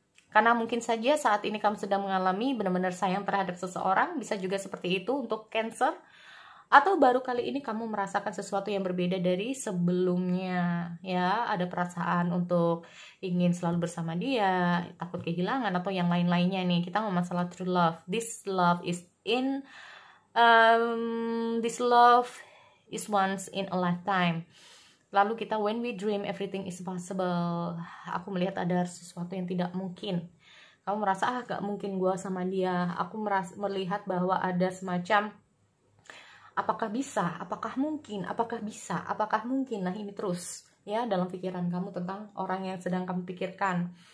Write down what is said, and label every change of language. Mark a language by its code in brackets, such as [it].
[id] Karena mungkin saja saat ini kamu sedang mengalami benar-benar sayang terhadap seseorang, bisa juga seperti itu untuk Cancer. Atau baru kali ini kamu merasakan sesuatu yang berbeda dari sebelumnya, ya, ada perasaan untuk ingin selalu bersama dia, takut kehilangan atau yang lain-lainnya nih. Kita ngomong masalah [en] true love. This love is once in a lifetime. [id] Lalu kita [en] when we dream everything is possible. [id] Aku melihat ada sesuatu yang tidak mungkin. Kamu merasa gak mungkin gue sama dia. Aku melihat bahwa ada semacam apakah bisa, apakah mungkin, apakah bisa, apakah mungkin. Nah ini terus ya dalam pikiran kamu tentang orang yang sedang kamu pikirkan.